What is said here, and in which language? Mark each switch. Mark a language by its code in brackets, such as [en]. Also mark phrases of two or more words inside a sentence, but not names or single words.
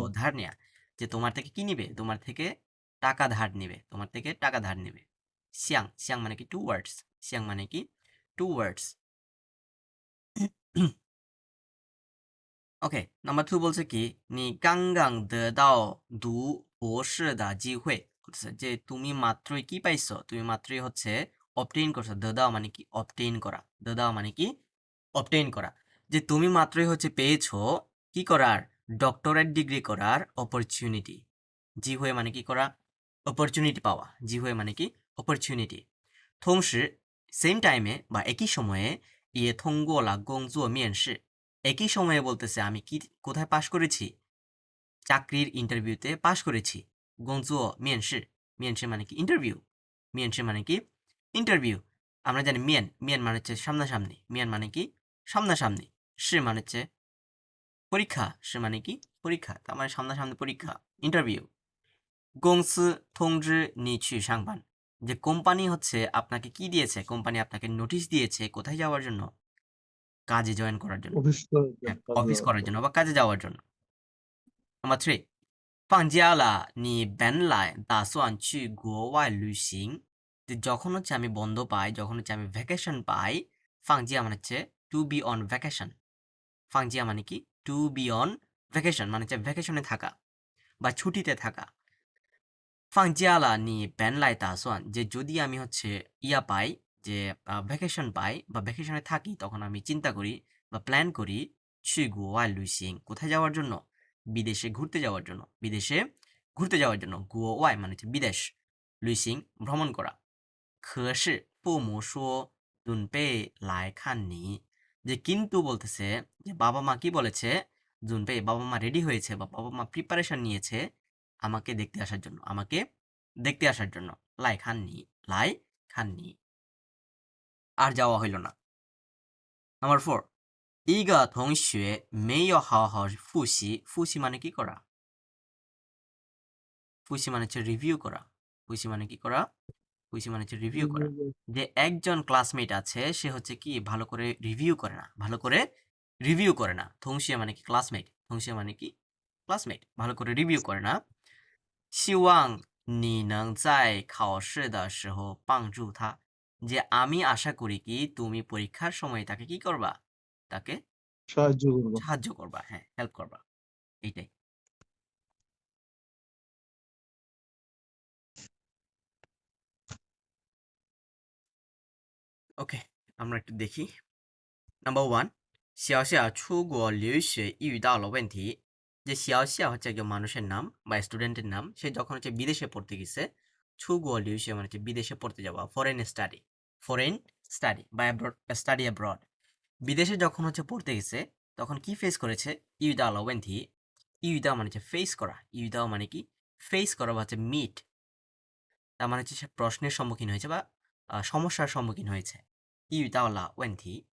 [bn] ধার নেয়া। যে তোমার থেকে কি নিবে? তোমার থেকে টাকা ধার নিবে। তোমার থেকে টাকা ধার নিবে। [zh] 向 向 [bn] মানে কি? [en] towards. [bn] সিয়াং মানে কি? [en] towards. [bn] ওকে, নাম্বার 2 বলছে কি? [zh] 你刚刚得到读博士的机会, [bn] বলতেছে যে তুমি মাত্রই কি পাইছো? তুমি মাত্রই হচ্ছে obtain করছো। দেদাও মানে কি? obtain করা। দেদাও মানে কি? obtain করা। যে তুমি মাত্রই হচ্ছে পেয়েছো কি করার? [en] doctorate degree [bn] করার অপরচুনিটি। [zh] 机会 [bn] মানে কি করা? অপরচুনিটি পাওয়া। [zh] 机会 [bn] মানে কি? অপরচুনিটি। 同时 [en] same time [bn] বা একই সময়ে [zh] 也通过了工作面试, [bn] একই সময়ে বলতেছে আমি কি কোথায় পাশ করেছি? চাকরির ইন্টারভিউতে পাশ করেছি। [zh] 工作面试，面试 [bn] মানে কি? ইন্টারভিউ। মিয়েনশি মানে কি? ইন্টারভিউ। আমরা জানি [zh] 面 面 [bn] মানে হচ্ছে সামনাসামনি। মিয়ান মানে কি? সামনাসামনি। সি মানে হচ্ছে পরীক্ষা। সি মানে কি? পরীক্ষা। তার মানে সামনাসামনি পরীক্ষা, ইন্টারভিউ। [zh] 公司通知你去上班, [bn] যে কোম্পানি হচ্ছে আপনাকে কি দিয়েছে? কোম্পানি আপনাকে নোটিশ দিয়েছে কোথায় যাওয়ার জন্য? কাজে জয়েন করার জন্য। অফিস হ্যাঁ, কাজে অফিস যাওয়ার করার জন্য। জন্য বা কাজে যাওয়ার জন্য। নাম্বার 3 [zh] 放假了你本来打算去国外旅行, [bn] যে যখন হচ্ছে আমি বন্ধ পাই, যখন হচ্ছে আমি ভ্যাকেশন পাই। ফাংজিয়া মানে হচ্ছে [en] to be on vacation. [bn] ফাংজিয়া মানে কি? [en] to be on vacation [bn] মানে হচ্ছে ভ্যাকেশনে থাকা বা ছুটিতে থাকা। [zh] 放假了你本来打算, [bn] যে যদি আমি হচ্ছে ইয়া পাই, যে ভ্যাকেশন পাই বা ভ্যাকেশনে থাকি, তখন আমি চিন্তা করি বা প্ল্যান করি [zh] 去国外旅行, [bn] কোথায় যাওয়ার জন্য? বিদেশে ঘুরতে যাওয়ার জন্য। বিদেশে ঘুরতে যাওয়ার জন্য। 国外 মানে হচ্ছে বিদেশ। 旅行 ভ্রমণ করা। [zh] 可是父母说准备来看你 [bn] যে কিন্তু বলতেছে যে বাবা মা কি বলেছে জুনপে বাবা মা রেডি হয়েছে বা বাবা মা প্রিপারেশন নিয়েছে আমাকে দেখতে আসার জন্য আমাকে দেখতে আসার জন্য [zh] 来看你 [bn] আর যাওয়া হইল না নাম্বার 4 [zh] 一个同学没有好好复习复习 [bn] মানে কি করা ফুসি মানে হচ্ছে রিভিউ করা ফুসি মানে কি করা ফুসি মানে হচ্ছে রিভিউ করা যে একজন ক্লাসমেট আছে সে হচ্ছে কি ভালো করে রিভিউ করে না ভালো করে রিভিউ করে না থংশিয়া মানে কি ক্লাসমেট থংশিয়া মানে কি ক্লাসমেট ভালো করে রিভিউ করে না [zh] 希望你能在考试的时候帮助他 [bn] যে আমি আশা করি কি তুমি পরীক্ষার সময় তাকে কি করবা তাকে সাহায্য করবো সাহায্য করবা হ্যাঁ হেল্প করবা এইটাই ওকে আমরা একটু দেখি নাম্বার 1 [zh] 小夏出国留学遇到了问 [bn] 题 যে xiaoxia হচ্ছে একজন মানুষের নাম বা স্টুডেন্টের নাম সে যখন হচ্ছে বিদেশে পড়তে গেছে [zh] 出国留学 [bn] মানে হচ্ছে বিদেশে পড়তে যাওয়া [en] foreign study [bn] বা [en] study abroad [bn] বিদেশে যখন হচ্ছে পড়তে গেছে তখন কি ফেস করেছে [zh] 遇到问题 [bn] ইউদা মানে হচ্ছে ফেস করা ইউদা মানে কি ফেস করা বা হচ্ছে মিট তার মানে হচ্ছে সে প্রশ্নের সম্মুখীন হয়েছে বা সমস্যার সম্মুখীন হয়েছে [zh] 遇到问题